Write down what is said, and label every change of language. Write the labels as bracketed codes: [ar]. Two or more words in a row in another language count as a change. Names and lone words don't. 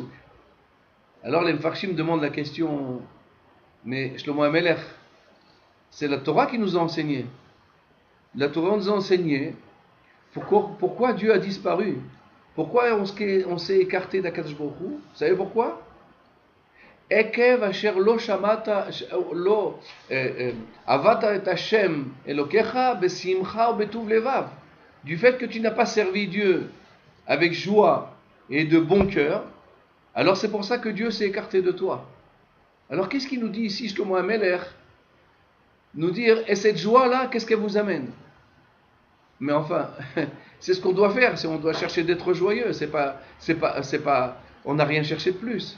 [fr] Alors les Mefarshim demandent la question, mais Shlomo HaMelech, c'est la Torah qui nous a enseigné. La Torah nous a enseigné pourquoi Dieu a disparu. Pourquoi on s'est écarté d'Akadosh Baruch Hu? Vous savez pourquoi? [he] עקב אשר לא שמעת לא עבדת את השם אלוקיך בשמחה ו בטוב לבב. [fr] Du fait que tu n'as pas servi Dieu avec joie et de bon cœur, alors c'est pour ça que Dieu s'est écarté de toi. Alors qu'est-ce qu'il nous dit ici, Shlomo HaMelech? Nous dire, et cette joie-là, qu'est-ce qu'elle vous amène? Mais enfin, c'est ce qu'on doit faire, on doit chercher d'être joyeux, on n'a rien cherché de plus.